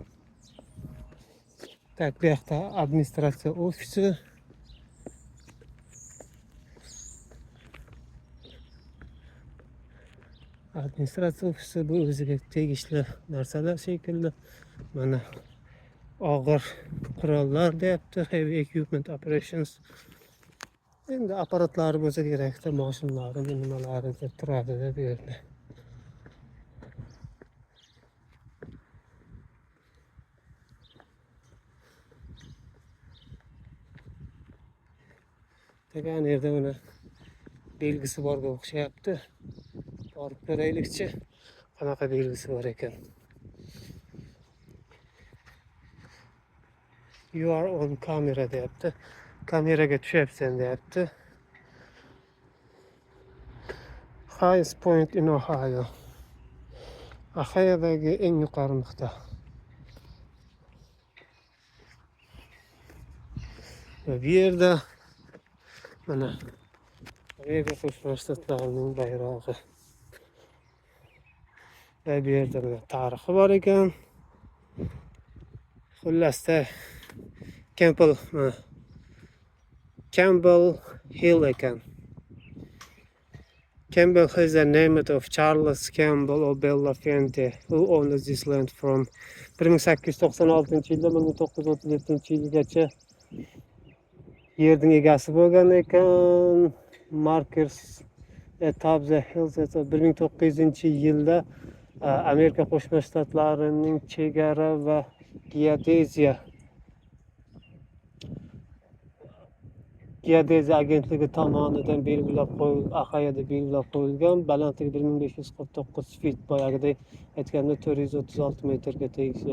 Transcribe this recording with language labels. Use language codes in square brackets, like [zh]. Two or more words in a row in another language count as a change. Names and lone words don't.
[uz] Tak, bu yoqda administratsiya ofisi. Administratsiya ofisi bu o'ziga tegishli narsalar shekilli. Mana og'ir qurollar deyapti, [en] heavy equipment operations. [uz] Endi apparatlari bo'lsa kerakda, mashinalari, nimalari deb turadi bu yerda. Degan yerda mana belgisi borga o'xshayapti. Borib ko'raylikchi, qanaqa belgisi bor ekan. [en] You are on camera deyapti. [uz] Kameraga tushyapsan deyapti. [en] Highest point in Ohio. [uz] Ohiodagi eng yuqori nuqta. Bu yerda mana Amerika Qo'shma Shtatlarining bayrog'i. Bu yerda tarixi bor ekan. Xullasda Campbell Hill ekan. [en] Campbell is the name of Charles Campbell of Bellafionte, who owned this land from [uz] 1896-yildan 1937-yilgacha yerning egasi bo'lgan ekan. Markers Atop the Hills 1900-yilda Amerika Qo'shma Shtatlarining chegara va geodeziya agentligi tomonidan Axayada belgilab qo'yilgan balandligi 1549 fit, boyagidek aytganda 436 metrga tegishli.